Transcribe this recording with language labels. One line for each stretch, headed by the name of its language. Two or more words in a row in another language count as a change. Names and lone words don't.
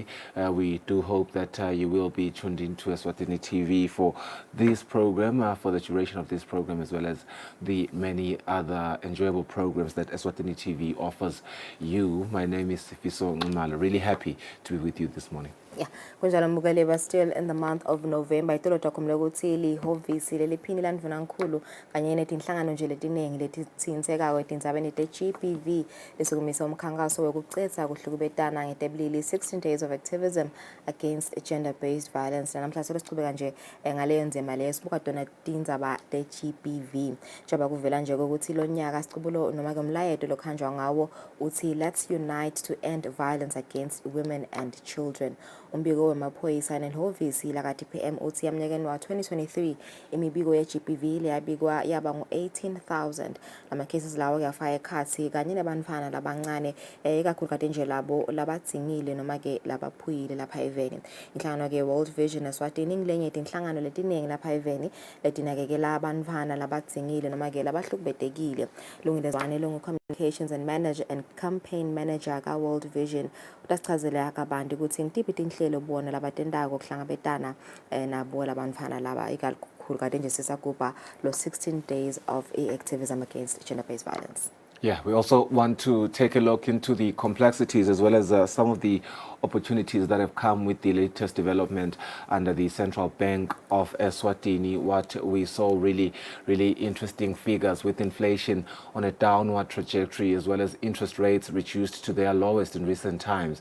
English: We do hope that you will be tuned into Eswatini TV for this program, for the duration of this program, as well as the many other enjoyable programs that Eswatini TV offers you. My name is Sifiso Ngumala. Really happy to be with you this morning. Yeah,
Swati: kunjalo mbukele ba
English: still in the month of November.
Swati: Itolo takumla ukuthi lihovisi leliphini landvuna nkhulu kanye netinhlangano nje letiningi letitsintseka kwetindzabeni te-GBV lesukumisa umkhankaso wokucetha kuhlukubetana ngetebulili
English: 16 days of activism against gender-based violence.
Swati: Namhla sesichubeka nje ngaleyo ndzima leyo sibuka tona tindzaba te-GBV. Njengoba kuvela nje ukuthi lo nyaka sicubulo noma ke umlayeto lokhanjwa ngawo uthi
English: let's unite to end violence against women and children.
Swati: Umbiko wemaphoyisa nelhovisi la ka-DPM uthi yamnyakeni wa 2023 imibiko ye-GBV yabikwa yaba ngu-18,000 ama-cases lawo kuyafaka ekhathi kanye nebantfwana labancane ikakhulu kade nje labo labadzingile noma ke labaphuyile lapha eveni. Inhlangano ke World Vision Eswatini ngilenye inhlangano letiningi lapha eveni letinakekela abantfwana labadzingile noma ke labahlukubetekile. Lungilezwane
English: Communications and Campaign Manager
Swati: ka World Vision utasichazela kabanti ukuthi ngitiphi tinhlelo bona labatendako kuhlangabetana nabo labantfana laba ikakhulu kade nje sisagubha lo
English: 16 days of activism against gender-based violence. Yeah, we also want to take a look into the complexities as well as some of the opportunities that have come with the latest development under the Central Bank of Eswatini. What we saw really interesting figures with inflation on a downward trajectory as well as interest rates reduced to their lowest in recent times.